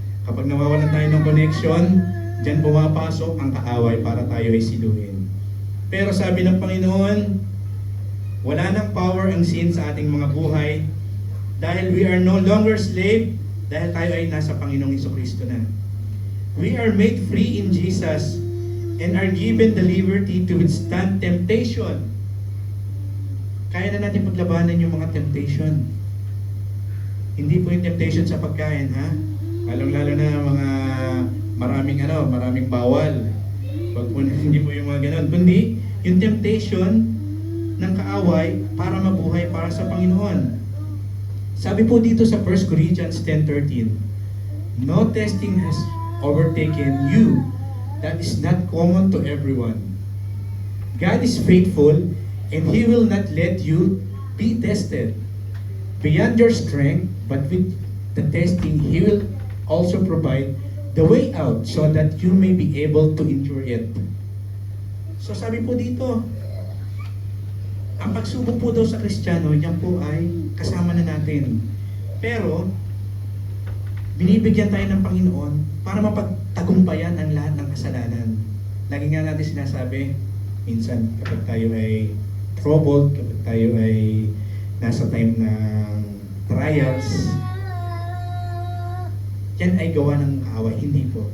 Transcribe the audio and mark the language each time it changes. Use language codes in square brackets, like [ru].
[tl] Kapag nawawalan tayo ng connection, dyan pumapasok ang kaaway para tayo ay siluhin. Pero sabi ng Panginoon, wala nang power ang sin sa ating mga buhay dahil [en] we are no longer slave [tl] dahil tayo ay nasa Panginoong Kristo na. [en] We are made free in Jesus and are given the liberty to withstand temptation. [tl] Kaya na natin paglabanan yung mga temptation. Hindi po yung temptation sa pagkain, ha? Lalong-lalo na mga maraming bawal. Hindi po yung mga ganon. Kundi, yung temptation ng kaaway para mabuhay para sa Panginoon. Sabi po dito sa [en] 1 Corinthians 10:13, no testing has overtaken you that is not common to everyone. God is faithful and He will not let you be tested beyond your strength, but with the testing, He will also provide the way out so that you may be able to endure it. [tl] So sabi po dito, ang pagsubok po daw sa Kristiyano, yan po ay kasama na natin. Pero, binibigyan tayo ng Panginoon para mapagtagumpayan ang lahat ng kasalanan. Lagi nga natin sinasabi, minsan kapag tayo ay troubled, kapag tayo ay nasa time ng trials, yan ay gawa ng away. Hindi po.